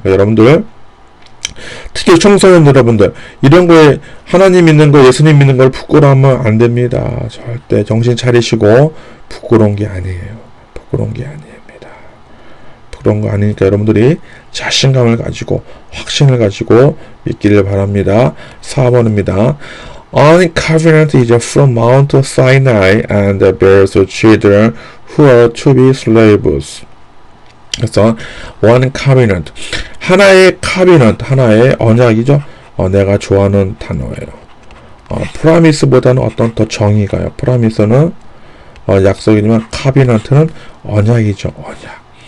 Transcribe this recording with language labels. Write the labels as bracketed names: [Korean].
[Korean] 그러니까 여러분들, 특히 청소년 여러분들, 이런 거에 하나님 믿는 거, 예수님 믿는 걸 부끄러워하면 안 됩니다. 절대 정신 차리시고. 부끄러운 게 아니에요. 부끄러운 게 아니에요. 그런 거 아니니까 여러분들이 자신감을 가지고 확신을 가지고 믿기를 바랍니다. 4번입니다. [English] On covenant is from Mount Sinai and bears children who are to be slaves. [Korean] 그래서 [English] one covenant, [Korean] 하나의 covenant, 하나의 언약이죠. 내가 좋아하는 단어예요. promise보다는 어떤 더 정의 가요. promise는 약속이지만 covenant는 언약이죠. 언약.